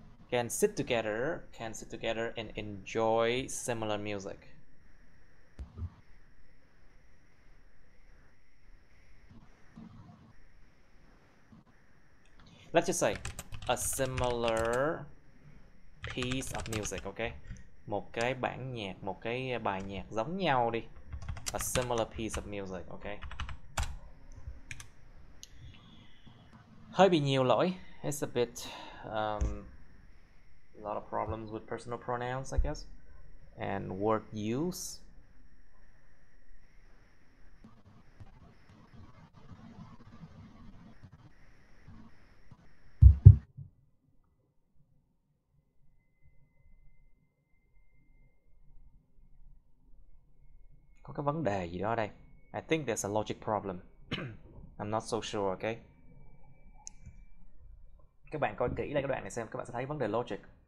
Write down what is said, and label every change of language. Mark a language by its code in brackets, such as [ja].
[en] Can sit together and enjoy similar music. Let's just say a similar piece of music, okay? [vi] Một cái bản nhạc, một cái bài nhạc giống nhau đi. [en] A similar piece of music, okay? [vi] Hơi bị nhiều lỗi. [en] It's a bit a lot of problems with personal pronouns, I guess, and word use. [vi] Có cái vấn đề gì đó ở đây. [en] I think there's a logic problem. I'm not so sure, okay? [vi] Các bạn coi kỹ lại cái đoạn này xem, các bạn sẽ thấy vấn đề logic.